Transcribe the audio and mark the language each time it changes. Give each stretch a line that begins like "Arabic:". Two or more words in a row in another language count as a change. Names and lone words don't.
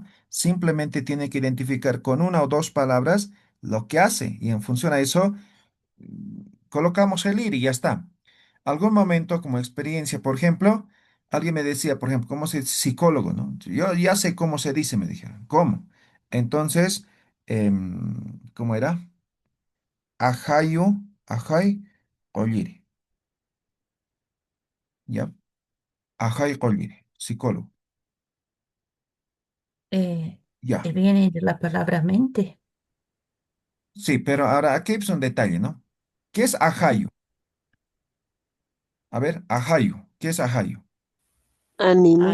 Spanish: Simplemente tiene que identificar con una o dos palabras lo que hace y en función a eso colocamos el ir y ya está. Algún momento como experiencia, por ejemplo, alguien me decía, por ejemplo, ¿cómo se dice psicólogo, no? Yo ya sé cómo se dice, me dijeron. ¿Cómo? Entonces, ¿cómo era?
Aymara: Ajayu, ajay, olliri. ¿Ya? Ajay Colvire,
Spanish: psicólogo. Eh, Ya. Viene de la palabra mente. Sí, pero ahora aquí es un detalle, ¿no? ¿Qué es ajayo? A ver, ajayo. ¿Qué es ajayo? Ánimo.